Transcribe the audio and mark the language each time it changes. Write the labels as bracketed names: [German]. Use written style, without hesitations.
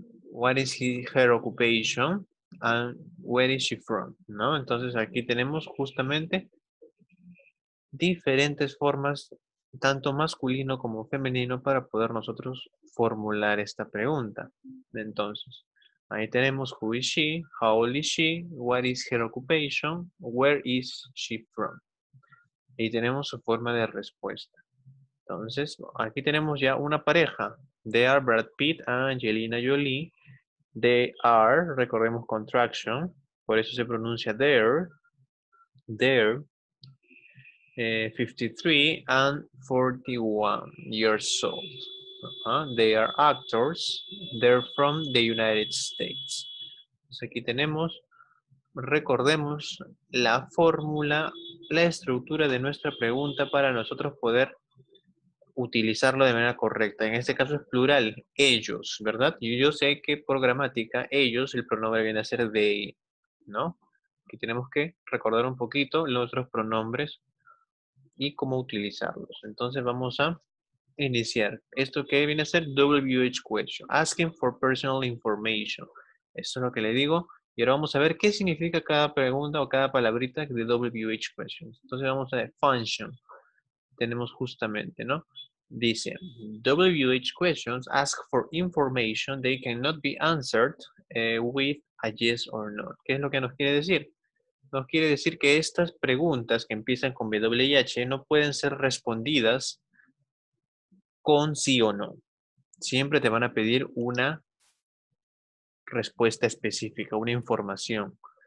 [English] What is her occupation? And where is she from? [Spanish] ¿No? Entonces aquí tenemos justamente diferentes formas, tanto masculino como femenino, para poder nosotros formular esta pregunta. Entonces, ahí tenemos [English] who is she, how old is she, what is her occupation, where is she from. [Spanish] Y tenemos su forma de respuesta. Entonces, aquí tenemos ya una pareja. [English] They are Brad Pitt and Angelina Jolie. They are, [Spanish] recordemos [English] contraction, [Spanish] por eso se pronuncia [English] they're 53 and 41 years old. They are actors. They're from the United States. [Spanish] Entonces aquí tenemos, recordemos la fórmula, la estructura de nuestra pregunta para nosotros poder utilizarlo de manera correcta. En este caso es plural, ellos, ¿verdad? Y yo sé que por gramática, ellos, el pronombre viene a ser they, ¿no? Aquí tenemos que recordar un poquito los otros pronombres y cómo utilizarlos. Entonces vamos a iniciar. Esto que viene a ser WH question, [English] asking for personal information. [Spanish] Esto es lo que le digo. Y ahora vamos a ver qué significa cada pregunta o cada palabrita de WH questions. Entonces vamos a ver function. Tenemos justamente, ¿no? [English] Dice, WH questions ask for information they cannot be answered with a yes or no. [Spanish] ¿Qué es lo que nos quiere decir? Nos quiere decir que estas preguntas que empiezan con WH no pueden ser respondidas con sí o no. Siempre te van a pedir una respuesta específica, una información.